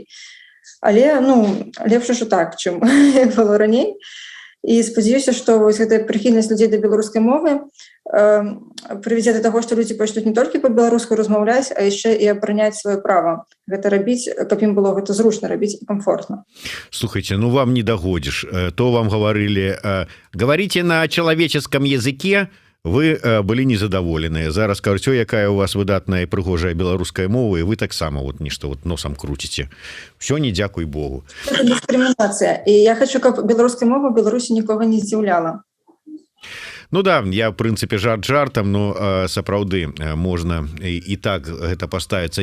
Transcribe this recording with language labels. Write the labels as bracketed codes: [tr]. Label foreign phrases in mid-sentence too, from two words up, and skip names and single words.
[be] Але, лепш ужо так, чым было раней. І спадзяюся, што вось гэтая прыхільнасць людзей да беларускай мовы прывядзе да таго, што людзі пачнуць не толькі па-беларуску размаўляць, а яшчэ і абараняць сваё права. Гэта рабіць, каб ім было гэта зручна рабіць і камфортна. Слухайте, [ru] вам не догодишь. То вам говорили, говорите на человеческом языке, [be] вы былі незадаволеныя. Зараз кажуць, якая у вас выдатная і прыгожая беларуская мова, і вы таксама нешта носам круціце. Всё, не дзякуй Богу. Гэта дыскрымінацыя. І я хочу, каб беларуская мова ў Беларусі нікога не здзіўляла. Ну да, я в прынцыпе жарт жартам, но сапраўды можна і так гэта паставіцца.